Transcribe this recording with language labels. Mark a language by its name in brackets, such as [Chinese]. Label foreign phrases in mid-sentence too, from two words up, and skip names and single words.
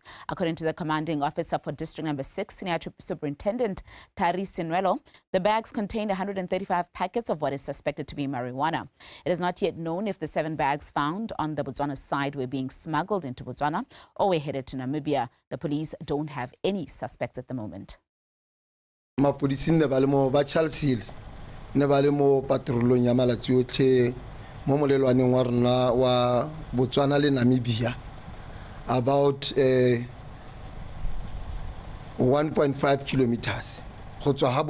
[English] According to the commanding officer for District Number 6, Senior Superintendent Tari Sinwelo, the bags contained 135 packets of what is suspected to be marijuana. It is not yet known if the 7 bags found on the Botswana side were being smuggled into Botswana or were headed to Namibia. The police don't have any suspects at the moment. [Tswana] Mapodisi ne ba le mo ba Charles Hill ne ba le mo patrolong ya malatsi otlhe mo molelwaneng wa rona wa Botswana le Namibia [English] about 1.5 kilometers [Tswana] go tswa ha